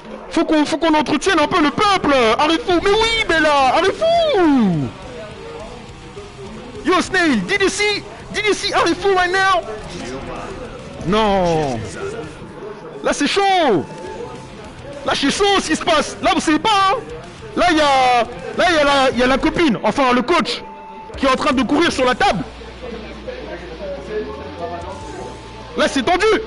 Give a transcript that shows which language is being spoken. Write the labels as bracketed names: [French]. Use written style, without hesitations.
[French] Faut qu'on entretienne un peu le peuple. Arifou, mais oui, Bella, Arifou. [English] Yo, Snail, did you see Arifou right now? [French] Non. Là, c'est chaud. Là, c'est chaud ce qui se passe. Là, vous savez pas, hein. Là, il y a la copine, enfin le coach, qui est en train de courir sur la table. Là, c'est tendu.